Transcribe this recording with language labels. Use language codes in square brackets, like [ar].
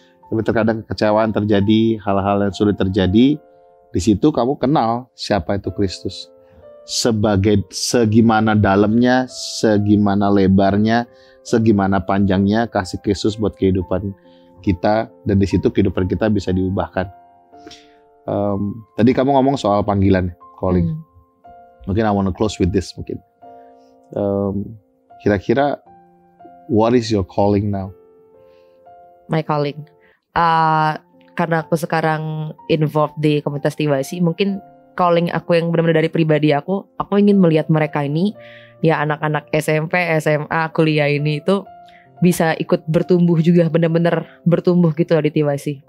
[id] Tapi terkadang kekecewaan terjadi, hal-hal yang sulit terjadi, di situ kamu kenal siapa itu Kristus. Segimana dalamnya, segimana lebarnya, segimana panjangnya kasih Kristus buat kehidupan kita, dan di situ kehidupan kita bisa diubahkan. Tadi kamu ngomong soal panggilan, calling. Mungkin [en] I want to close with this [id] mungkin. Kira-kira [en] what is your calling now? My calling. [id] Karena aku sekarang involved di komunitas TYC, mungkin calling aku yang benar-benar dari pribadi aku ingin melihat mereka ini, ya anak-anak SMP, SMA, kuliah ini itu bisa ikut bertumbuh juga, benar-benar bertumbuh gitu loh di TYC.